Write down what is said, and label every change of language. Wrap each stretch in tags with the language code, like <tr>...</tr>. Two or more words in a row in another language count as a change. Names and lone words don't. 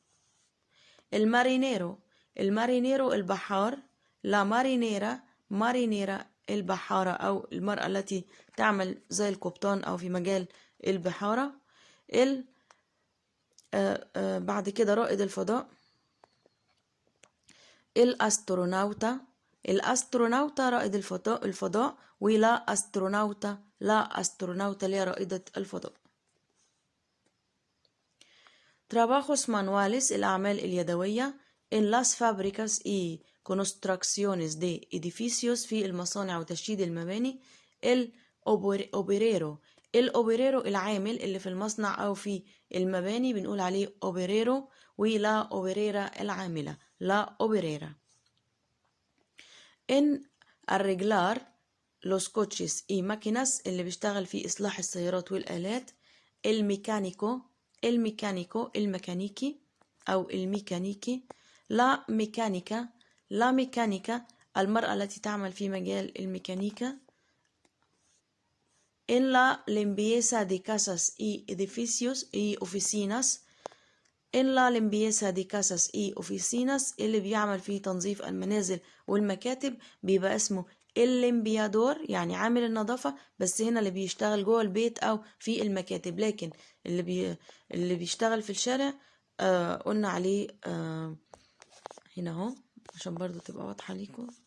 <ar>المارينيرو البحار،</ar> <es>la marinera</es> <ar>البحارة أو المرأة التي تعمل زي القبطان أو في مجال البحارة. بعد كده رائد الفضاء الأستروناوتا رائد الفضاء، ولا أستروناوتا اللي هي رائدة الفضاء.</ar> <es>trabajos manuales</es> <ar>الأعمال اليدوية</ar> <es>en las fábricas y construcciones de edificios</es> <ar>في المصانع وتشييد المباني. الأوبريرو العامل اللي في المصنع أو في المباني بنقول عليه أوبريرو، ولا أوبريرا العاملة،</ar> <es>la obrera.</es> <ar>إن الرجلار</ar> <es>los coches y máquinas</es> <ar>اللي بيشتغل في إصلاح السيارات والآلات. الميكانيكي أو الميكانيكي.</ar> <es>la mecánica</es> <ar>المرأة التي تعمل في مجال الميكانيكا.</ar> <es>en la limpieza de casas y edificios y oficinas. en la limpieza de casas y oficinas</es> <ar>اللي بيعمل في تنظيف المنازل والمكاتب بيبقى اسمه الليمبيادور يعني عامل النظافة، بس هنا اللي بيشتغل جوه البيت أو في المكاتب، لكن اللي بيشتغل في الشارع قلنا عليه هنا اهو عشان برضو تبقى واضحة ليكم.</ar>